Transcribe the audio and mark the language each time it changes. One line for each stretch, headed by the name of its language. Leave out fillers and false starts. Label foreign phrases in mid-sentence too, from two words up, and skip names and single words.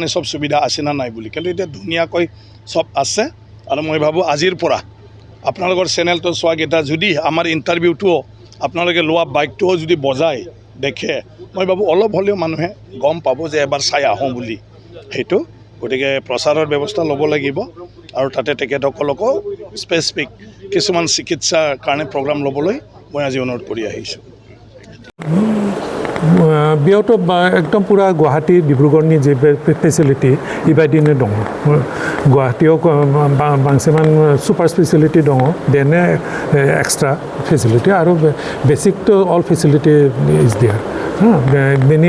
Assamese: সব সুবিধা আছে না নাই বুলি কিন্তু এতিয়া ধুনীয়াকৈ সব আছে আৰু মই ভাবোঁ আজিৰ পৰা আপোনালোকৰ চেনেলটো চোৱাকেইটা যদি আমাৰ ইণ্টাৰভিউটোও আপোনালোকে লোৱা বাইকটোও যদি বজাই দেখে মই ভাবোঁ অলপ হ'লেও মানুহে গম পাব যে এবাৰ চাই আহোঁ বুলি সেইটো গতিকে প্ৰচাৰৰ ব্যৱস্থা ল'ব লাগিব আৰু তাতে তেখেতসকলকো স্পেচিফিক কিছুমান চিকিৎসাৰ কাৰণে প্ৰগ্ৰাম ল'বলৈ মই আজি অনুৰোধ কৰি আহিছোঁ
Bodo: बेयावथ' एकदम पुरा गुवाहाटी डिब्रुगढ़नि जे फेसिलिटी बेबायदिनो दङ गुवाहाटीयाव बांसिन
English: super specialty
Bodo: दङ देन
English: extra facility
Bodo: आरो
English: basic to all facility is there
Bodo: बेनि